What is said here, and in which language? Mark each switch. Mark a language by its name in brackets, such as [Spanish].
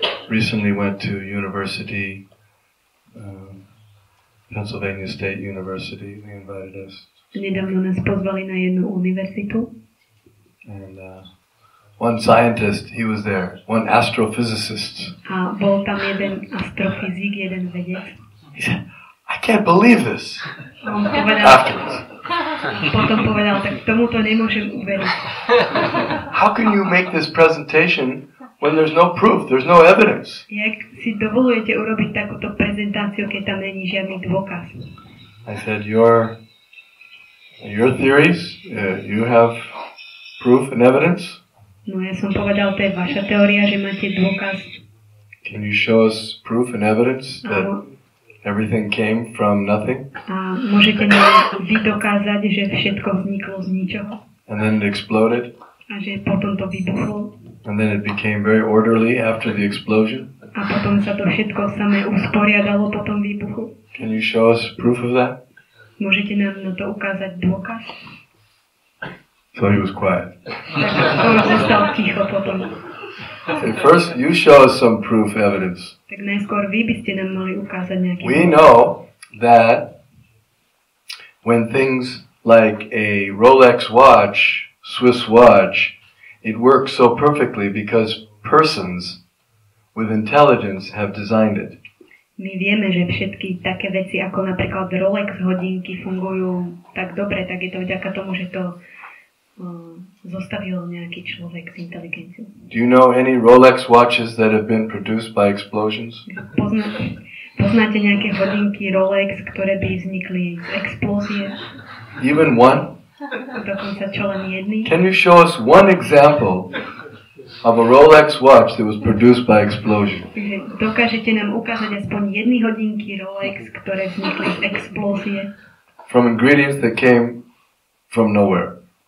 [English] Recently went to university, Pennsylvania State University. They invited us. [Slovak] Nedávno nás pozvali na jednu univerzitu. [English] And one scientist, he was there. One astrophysicist. [Slovak] A bol tam jeden astrofyzik, jeden vedec. [English] He said, I can't believe this. [Slovak] A on povedal, potom povedal, tak tomuto nemôžem uveriť. [English] How can you make this presentation when there's no proof, there's no evidence? [Slovak] Jak si dovolujete urobiť takúto prezentáciu, keď tam není žiadny dôkaz? [English] I said, your theories, you have proof and evidence? [Slovak] No ja som povedal, to je vaša teória, že máte dôkaz. [English] Can you show us proof and evidence that [Slovak] Áno. [English] everything came from nothing? [Slovak] A môžete nám vy dokázať, že všetko vzniklo z ničoho? [English] And then it exploded? [Slovak] A že potom to vybuchlo? [English] And then it became very orderly after the explosion? [Slovak] A potom sa to všetko samé usporiadalo po tom výbuchu? [English] Can you show us proof of that? [Slovak] Môžete nám na to ukázať dôkaz? [English] So he was quiet. [Slovak] Tak on zostal ticho potom. [English] Okay, first, you show us some proof evidence. [Slovak] Tak najskôr vy by ste nám mali ukázať nejaký [English] We know that when things like a Rolex watch, Swiss watch, it works so perfectly because persons with intelligence have designed it. [Slovak] My vieme, že všetky také veci, ako napríklad Rolex hodinky fungujú tak dobre, tak je to vďaka tomu, že to zostavil nejaký človek s inteligenciou. [English] Do you know any Rolex watches that have been produced by explosions? [Slovak] Poznáte nejaké hodinky Rolex, ktoré by vznikli z explózie? [English] Even one? [Slovak] Dokonca čo len jedný? [English] Can you show us one example of a Rolex watch that was produced by explosion? [Slovak] Takže dokážete nám ukázať aspoň jedny hodinky Rolex, ktoré vznikli z explózie? [English] From ingredients that came from nowhere.